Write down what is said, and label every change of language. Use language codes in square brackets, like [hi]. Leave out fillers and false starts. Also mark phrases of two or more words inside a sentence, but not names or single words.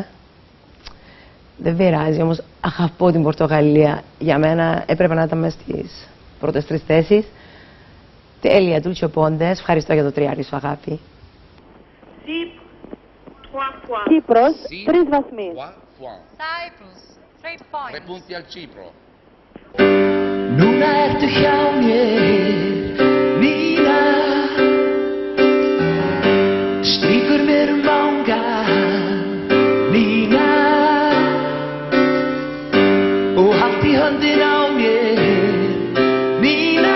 [el] Δεν πειράζει, όμως αγαπώ την Πορτογαλία. Για μένα έπρεπε να ήταν μέσα στις πρώτες 3 θέσεις. Τέλεια, Τούλτσιο Πόντες. Ευχαριστώ για το τριάρι σου, αγάπη. Κύπρος, 3 βαθμοί. [en] Cyprus, 3 [it] punti al Cipro. [is] Núna ertu hjá mér, Nína. Strýkur mér vanga, Nína. Og haft í höndina á mér, Nína.